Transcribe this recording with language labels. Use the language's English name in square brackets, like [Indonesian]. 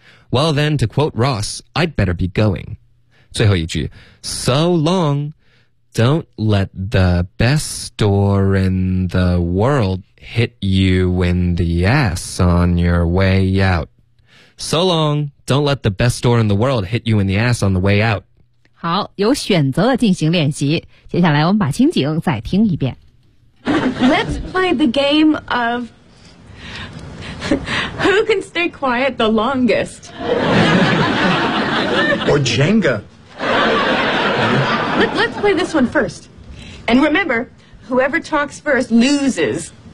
[English] Well then, to quote Ross, I'd better be going. [Chinese] 最后一句 [English] So long, don't let the best store in the world hit you in the ass on your way out. So long, don't let the best store in the world hit you in the ass on the way out. [Chinese] 好，有选择的进行练习。接下来我们把情景再听一遍。 [English] Let's play the game of who can stay quiet the longest. Or Jenga. Let's play this one first. And remember, whoever talks first loses.